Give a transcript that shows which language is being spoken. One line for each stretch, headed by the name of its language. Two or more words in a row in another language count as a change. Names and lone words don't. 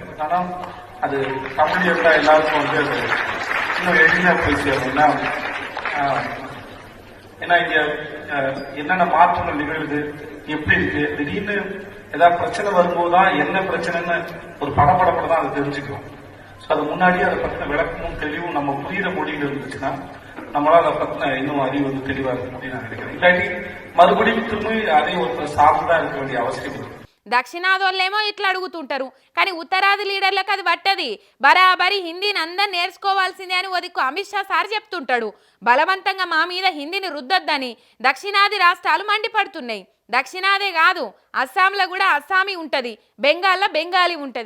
Tamil: ஆனா அது தமிழ் இருந்தா எல்லாருக்கும் வந்து அது இன்னும் எளிமையா போய் சேரணும்னா, ஏன்னா இங்க என்னென்ன மாற்றங்கள் நிகழ்வுது, எப்படி இருக்கு, திடீர்னு ஏதாவது பிரச்சனை வரும்போதுதான் என்ன பிரச்சனைன்னு ஒரு படப்படப்பட தான் அதை தெரிஞ்சுக்கிறோம். ஸோ அது முன்னாடியே அதை பத்தின விளக்கமும் தெளிவும் நம்ம புரியுற மொழியில் இருந்துச்சுன்னா நம்மளால அதை பத்தின இன்னும் அறிவு வந்து தெளிவா இருக்கும் அப்படின்னு நான் நினைக்கிறேன். இல்லாட்டி மறுபடியும் திரும்பி அதே ஒரு சார்ந்துதான் இருக்க வேண்டிய அவசியம் இருக்கு.
Telugu: దక్షిణాదోళ్ళేమో ఇట్లా అడుగుతుంటారు, కానీ ఉత్తరాది లీడర్లకు అది పట్టది. బరాబరి హిందీని అందరు నేర్చుకోవాల్సిందే అని ఒదిక్కు అమిత్ షా సార్ చెప్తుంటాడు. బలవంతంగా మా మీద హిందీని రుద్దొద్దని దక్షిణాది రాష్ట్రాలు మండిపడుతున్నాయి. దక్షిణాదే కాదు, అస్సాంలో కూడా అస్సామీ ఉంటుంది, బెంగాల్లో బెంగాలీ ఉంటుంది.